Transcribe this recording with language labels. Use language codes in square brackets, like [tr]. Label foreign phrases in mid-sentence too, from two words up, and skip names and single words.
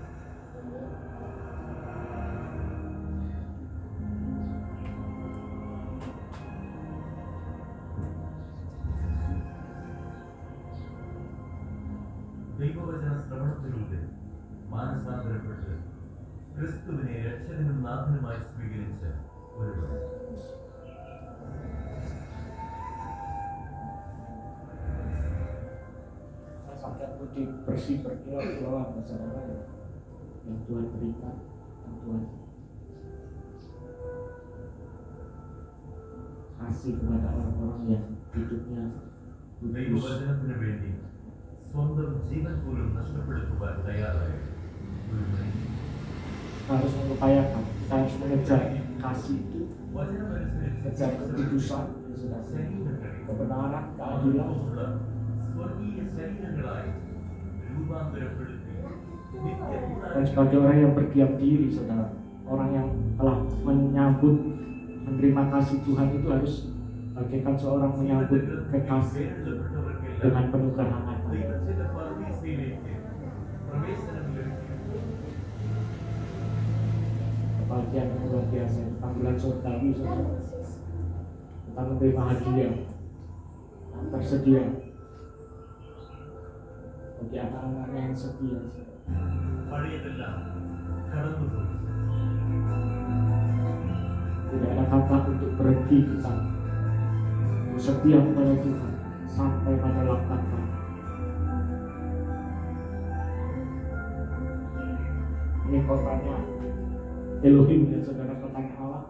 [ml] ദൈവവചന ശ്രവണത്തിലൂടെ മാനസാന്തരപ്പെട്ട് ക്രിസ്തുവിനെ രക്ഷകനും നാഥനുമായി സ്വീകരിച്ച ഒരു [id] Sampai putih bersih berkilau-kilauan saudara yang Tuhan berikan, yang Tuhan kasih kepada orang-orang yang hidupnya kudus. [ml] ദൈവവചനത്തിന് വേണ്ടി സ്വന്തം ജീവൻ പോലും നഷ്ടപ്പെടുത്തുവാൻ തയ്യാറായ ഒരു മനുഷ്യൻ. [id] Kita harus mengupayakan, kita harus mengejar kasih itu, [ml] വചനമനുസരിച്ച് [id] mengejar kekudusan, ya saudara, [ml] ശരീരങ്ങളെ [id] kebenaran, keadilan. [ml] ഉള്ള സ്വർഗീയ ശരീരങ്ങളായി രൂപാന്തരപ്പെടുത്തി [id] Dan sebagai orang yang berdiam diri, saudara, orang yang telah menyambut, menerima kasih Tuhan itu harus bagaikan seorang menyambut kekasih dengan penuh kehangatan. [ml] ദൈവത്തിന്റെ പറുദീസയിലേക്ക് പ്രവേശനം ലഭിക്കും. [id] Kebahagiaan yang luar biasa, panggilan surgawi, saudara. Kita menerima hadiah yang tersedia bagi anak-anaknya yang setia. [ml] പഴയതെല്ലാം കടന്നുപോയി. [id] Tidak ada kata untuk berhenti kita untuk setia kepada Tuhan sampai pada langkah terakhir. Ini kotanya Elohim ya saudara, kotanya Allah.